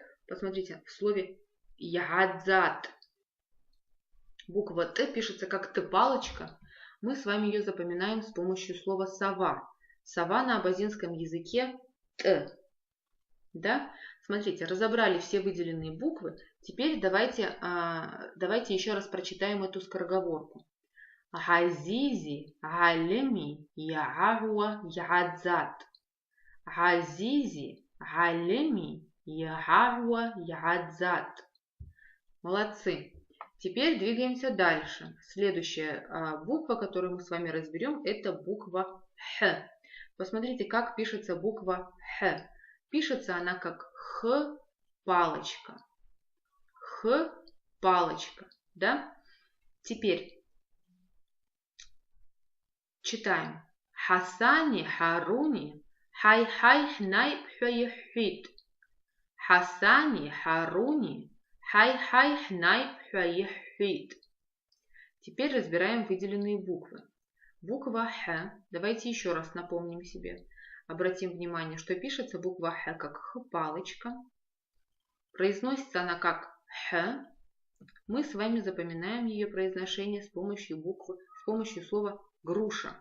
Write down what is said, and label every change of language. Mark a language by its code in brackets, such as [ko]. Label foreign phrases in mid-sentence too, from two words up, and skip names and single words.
[ru] Посмотрите, в слове ягадзат. Буква Т пишется как Т-палочка. Мы с вами ее запоминаем с помощью слова сова. Сова на абазинском языке Т. Да? Смотрите, разобрали все выделенные буквы. Теперь давайте еще раз прочитаем эту скороговорку. [abq] Газизи, галеми, ягагуа, ягадзат. Газизи, галеми, ягагуа, ягадзат. [ru] Молодцы. Теперь двигаемся дальше. Следующая буква, которую мы с вами разберем, это буква Х. Посмотрите, как пишется буква Х. Пишется она как Х-палочка. Х-палочка. Да? Теперь читаем. [abq] Хасани, Харуни, хай-хай, хнай, пхёехвит. Хасани, Харуни, хай-хай, хнай, пхёехвит. [ru] Теперь разбираем выделенные буквы. Буква Х. Давайте еще раз напомним себе. Обратим внимание, что пишется буква Х как Х-палочка. Произносится она как Х. Мы с вами запоминаем ее произношение с помощью слова груша.